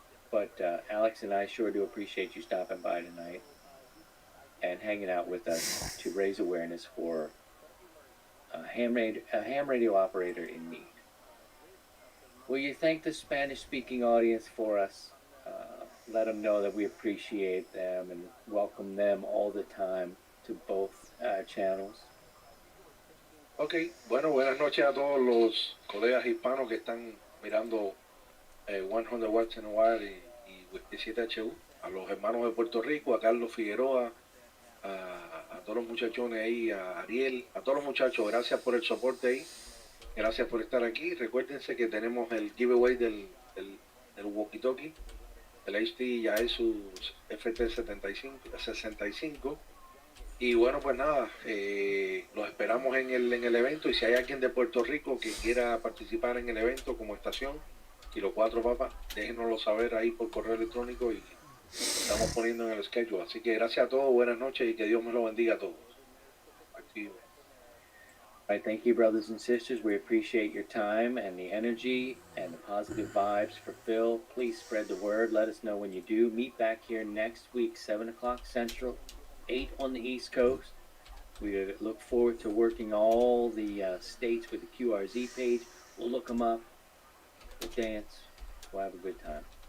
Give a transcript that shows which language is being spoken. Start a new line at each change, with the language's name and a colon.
English: But Alex and I sure do appreciate you stopping by tonight and hanging out with us to raise awareness for a ham radio operator in need. Will you thank the Spanish-speaking audience for us? Let them know that we appreciate them and welcome them all the time to both channels.
Spanish: Ok, bueno, buenas noches a todos los colegas hispanos que están mirando 100 Watts and Wire y Whisky 7HU, a los hermanos de Puerto Rico, a Carlos Figueroa, a todos los muchachones ahí, a Ariel, a todos los muchachos, gracias por el soporte ahí, gracias por estar aquí. Recuérdense que tenemos el giveaway del walkie-talkie, el HT ya es su FT65, y bueno, pues nada, los esperamos en el evento, y si hay alguien de Puerto Rico que quiera participar en el evento como estación, y los 4 papas, déjenoslo saber ahí por correo electrónico y estamos poniendo en el schedule. Así que gracias a todos, buenas noches y que Dios me lo bendiga a todos. Activo.
English: All right, thank you, brothers and sisters. We appreciate your time and the energy and the positive vibes for Phil. Please spread the word. Let us know when you do. Meet back here next week, 7 o'clock Central, 8 on the East Coast. We look forward to working all the states with the QRZ page. We'll look them up. We'll dance. We'll have a good time.